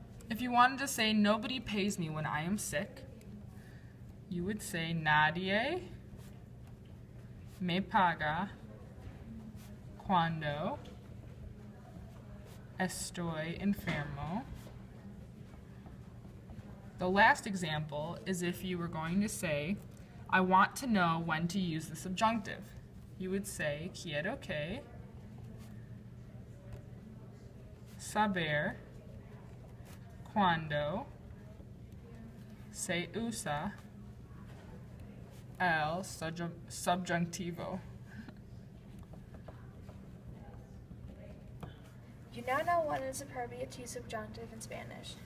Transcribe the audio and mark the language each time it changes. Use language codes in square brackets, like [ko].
[en] If you wanted to say, nobody pays me when I am sick, you would say, [es] nadie me paga cuando estoy enfermo. [en] The last example is if you were going to say, I want to know when to use the subjunctive. You would say, [es] quiero que saber cuando se usa el subjuntivo. [en] You now know when it is appropriate to use subjunctive in Spanish.